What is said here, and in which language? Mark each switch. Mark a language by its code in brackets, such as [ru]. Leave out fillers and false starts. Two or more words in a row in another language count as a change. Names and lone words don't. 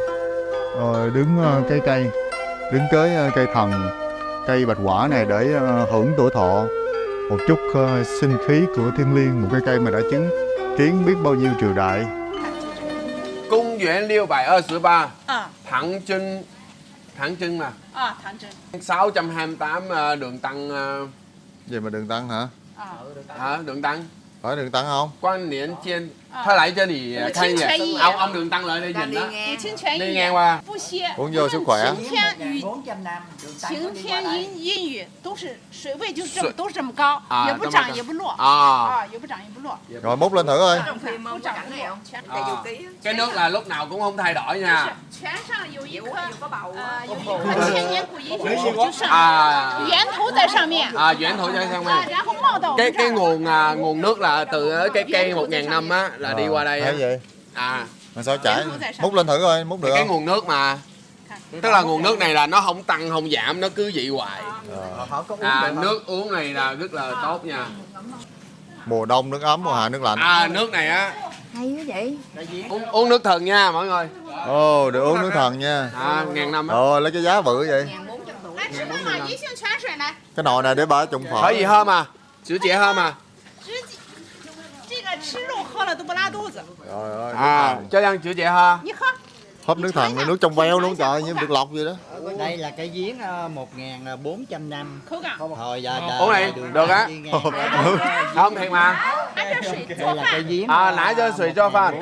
[vi] Đứng cái cây, đứng kế cây thần, cây bạch quả này để hưởng tuổi thọ, một chút sinh khí của thiên liêng, một cái cây mà đã chứng kiến biết bao nhiêu triều đại. Công元623 Thẳng Trưng mà. Thẳng Trưng. 628 Đường Tăng. Vậy mà Đường Tăng hả? Đường Tăng. Phải Đường Tăng không? Quan Niên Chiên. [zh] 他来这里看一眼. [vi] Ông Đường Tăng lại đây nhìn đó. Đi ngang qua. Uống vô sức khỏe. [zh] 晴天阴雨都是水位就是都是这么高，也不涨也不落，也不涨也不落。 [vi] Rồi múc lên thử coi. Cái nước là lúc nào cũng không thay đổi nha. [zh] 泉上有一颗千年古银石，就是源头在上面。源头在上面。然后冒到我们这儿。 [vi] nguồn nước là từ cái cây 1000 năm á là đi qua đây. Thấy vậy? Mà sao chảy? [zh] 源头在上面。 [vi] Múc lên thử coi, múc được Cái không? nguồn nước mà. Tức là nguồn nước này là nó không tăng không giảm, nó cứ vậy hoài. Nước uống này là rất là tốt nha. Mùa đông nước ấm, mùa hạ nước lạnh. nước này á. Hay quá vậy. Uống nước thần nha mọi người. Ồ, được uống nước thần nha. 1000 năm á. Lấy cái giá bự vậy. Cái nồi này để bà trụng phở. Có gì hơn mà. Chữ chị hơn mà. [zh] 这个吃肉喝了都不拉肚子。 [vi] Trời ơi. Cho ăn chữ chị hơn. [zh] 你喝。 [vi] Húp nước thần, nước trong veo luôn trời, như được lọc vậy đó. Đây là cây giếng 1400 năm. Hồi giờ Uống này, được á. Không thiệt mà. Đây là cây giếng. Nãy cho sủi cho Phan.